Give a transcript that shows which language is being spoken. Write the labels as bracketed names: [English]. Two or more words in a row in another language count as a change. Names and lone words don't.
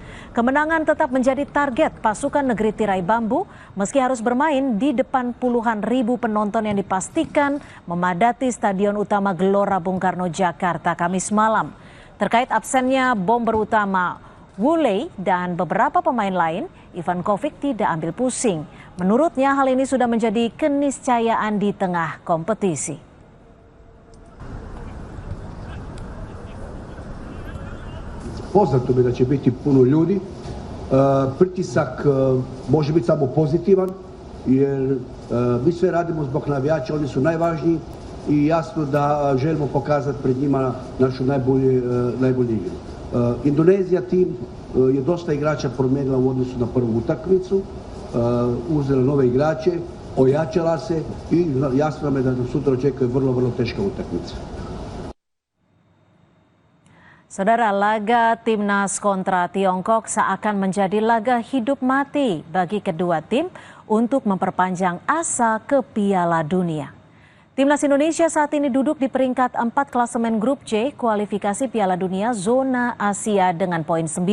[Indonesian] Kemenangan tetap menjadi target pasukan negeri tirai bambu meski harus bermain di depan puluhan ribu penonton yang dipastikan memadati Stadion Utama Gelora Bung Karno Jakarta Kamis malam. Terkait absennya bomber utama Wu Lei dan beberapa pemain lain, Ivankovic tidak ambil pusing. Menurutnya hal ini sudah menjadi keniscayaan di tengah kompetisi. [Croatian] Poznato mi da će biti puno ljudi, pritisak može biti samo pozitivan jer mi sve radimo zbog navijača, oni su najvažniji i jasno da želimo pokazati pred njima našu najbolju igru. Indonezija tim je dosta igrača promijenila u odnosu na prvu utakmicu, uzela nove igrače, ojačala se i jasno nam je da nas sutra očekuje vrlo teška utakmica. [Indonesian] Saudara, laga Timnas kontra Tiongkok seakan menjadi laga hidup mati bagi kedua tim untuk memperpanjang asa ke Piala Dunia. Timnas Indonesia saat ini duduk di peringkat 4 klasemen grup C kualifikasi Piala Dunia Zona Asia dengan poin 9.